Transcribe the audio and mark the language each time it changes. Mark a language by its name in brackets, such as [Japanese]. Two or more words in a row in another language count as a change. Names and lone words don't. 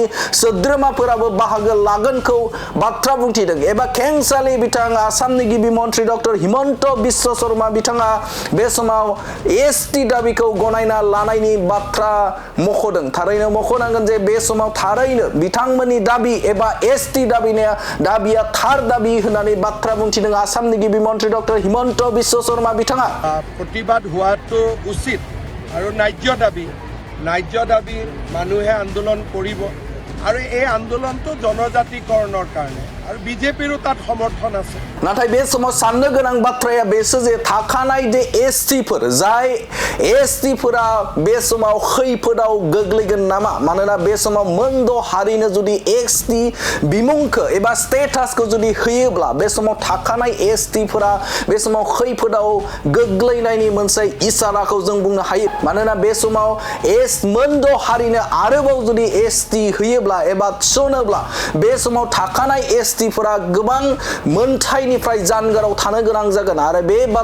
[Bodo] सोद्रोमाफोराबो बाहागो लागोनखौ बाथ्रा बुंथिदों एबा खेंसालि बिथां आसामनि गिबि मन्त्रि डक्टर हिमन्त बिश्व शर्मा बिथाङा बे समाव एसटि दाबिखौ गनायना लानायनि बाथ्रा मख'दों थारैनो मख'नांगोन जे बे समाव थारैनो बिथांमोननि दाबि एबा एसटि दाबिया थार दाबि होननानै बाथ्रा बुंथिदों आसामनि गिबि मन्त्रि डक्टर हिमन्त बिश्व शर्मा बिथाङा [Assamese] प्रतिबाद হোৱাটো উচিত আৰু ন্যায্য দাবী মানুহে আন্দোলন কৰিব আৰু এই আন্দোলনটো জনজাতিকৰণৰ কাৰণে আৰু বিজেপিৰো তাত সমৰ্থন আছে [Bodo] नाथाय बे समाव साननो गोनां बाथ्राया बेसो जे थाखानाय जे एसटिफोर जाय एसटिफोरा बे समाव खैफोदाव गोग्लैगोन नामा मानोना बे समाव मोनद' हारिनो जुदि एसटि बिमुंखौ एबा स्टेटासखौ जुदि होयोब्ला बे समाव थाखानाय एसटिफोरा बे समाव खैफोदाव गोग्लैनायनि मोनसे इसाराखौ जों बुंनो हायो मानोना बे समाव मोनद' हारिनो आरोबाव जुदि एसटि होयोब्ला एबा थिसनोब्ला बे समाव थाखानाय एसटिफोरा गोबां मोनथायनिफ्राय जानगाराव थानो गोनां जागोन आरो बे